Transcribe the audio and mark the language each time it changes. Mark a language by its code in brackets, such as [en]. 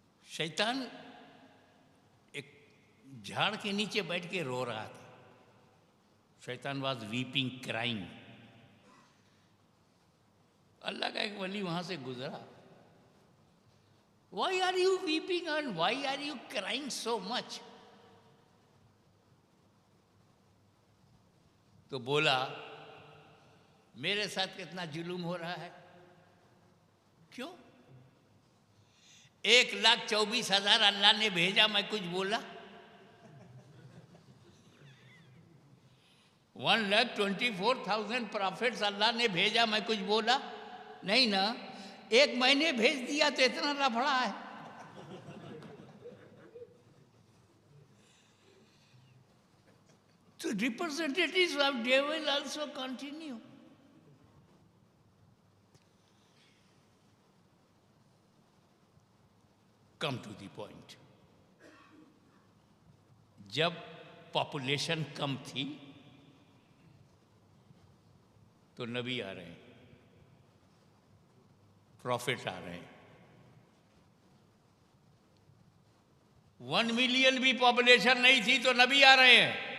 [hi] शैतान एक झाड़ के नीचे बैठ के रो रहा था। [en] शैतान was weeping, crying. [hi] अल्लाह का एक वली वहां से गुजरा। [en] Why are you weeping and why are you crying so much? [hi] तो बोला, मेरे साथ कितना जुलूम हो रहा है। क्यों? 1,24,000 अल्लाह ने भेजा, मैं कुछ बोला? 1,24,000 प्रॉफिट्स अल्लाह ने भेजा, मैं कुछ बोला? नहीं ना। एक महीने भेज दिया तो इतना लफड़ा है। [en] So representatives of devil also continue. Come to the point. जब [hi] पॉपुलेशन कम थी तो नबी आ रहे हैं, प्रॉफिट आ रहे हैं। 1 मिलियन भी पॉपुलेशन नहीं थी तो नबी आ रहे हैं।